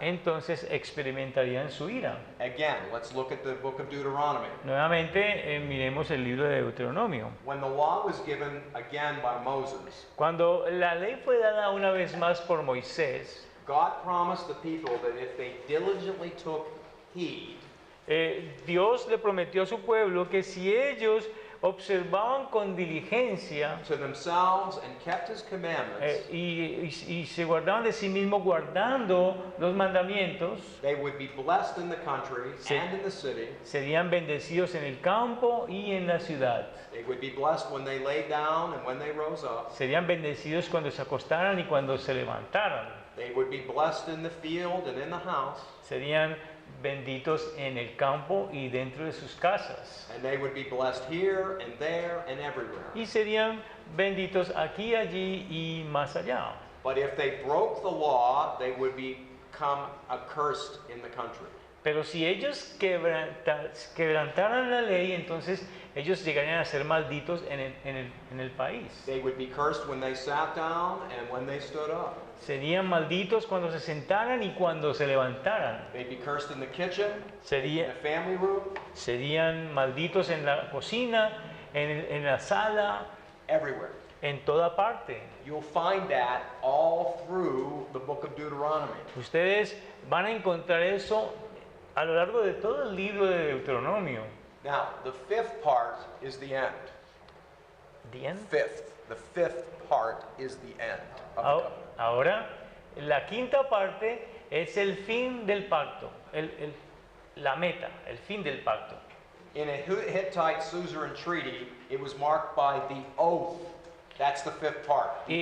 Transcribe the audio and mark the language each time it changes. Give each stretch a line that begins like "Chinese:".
Spanish: entonces experimentarían su ira.
English: Again, let's look at the book of Deuteronomy.
Spanish: Nuevamente miremos el libro de Deuteronomio.
English: When the law was given again by Moses,
Spanish: Cuando la ley fue dada una vez más por Moisés,
English: God promised the people that if they diligently took heed,
Spanish: Dios le prometió a su pueblo que si ellos observaban con diligencia
English: to themselves and kept his commandments,
Spanish: y se guardaban de sí mismos guardando los mandamientos,
English: they would be blessed in the country
Spanish: Sí.
English: and in the city.
Spanish: serían bendecidos en el campo y en la ciudad.
English: They would be blessed when they lay down and when they rose up.
Spanish: Serían bendecidos cuando se acostaran y cuando se levantaran.
English: They would be blessed in the field and in the house.
Spanish: Serían benditos en el campo y dentro de sus casas.
English: And they would be blessed here and there and everywhere.
Spanish: Y serían benditos aquí, allí y más allá.
English: But if they broke the law, they would become accursed in the country.
Spanish: Pero si ellos quebrantaran la ley, entonces ellos llegarían a ser malditos en el país.
English: They would be cursed when they sat down and when they stood up.
Spanish: Serían malditos cuando se sentaran y cuando se levantaran.
English: They'd be cursed in the kitchen, in
Spanish: Sería-
English: the family room,
Spanish: serían malditos en la cocina, en la sala,
English: everywhere.
Spanish: en toda parte.
English: You'll find that all through the book of Deuteronomy.
Spanish: Ustedes van a encontrar eso a lo largo de todo el libro de Deuteronomio.
English: Now, the fifth part is the end. The end. The fifth part is the end of the
Spanish: Ahora,
English: covenant.
Spanish: ahora, la quinta parte es el fin del pacto, la meta, el fin del pacto.
English: In a Hittite suzerain treaty, it was marked by the oath. That's the fifth part, the